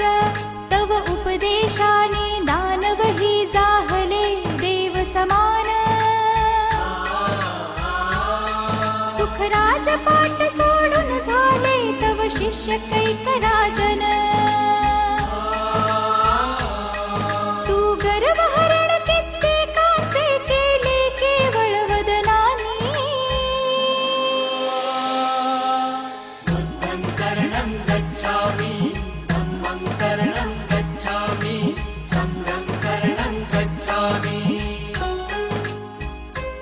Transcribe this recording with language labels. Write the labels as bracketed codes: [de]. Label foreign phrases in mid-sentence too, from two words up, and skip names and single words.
[mr] तव उपदेशाने दानवही जाहले देव समान सुखराज पाठ सोडून झाले तव शिष्य कैक राजन। तू गर्वहरण कित्येकाचे केले केवळ वदनानी [pi] बुद्धं शरणं गच्छामि धम्मं शरणं गच्छामि संघं शरणं गच्छामि।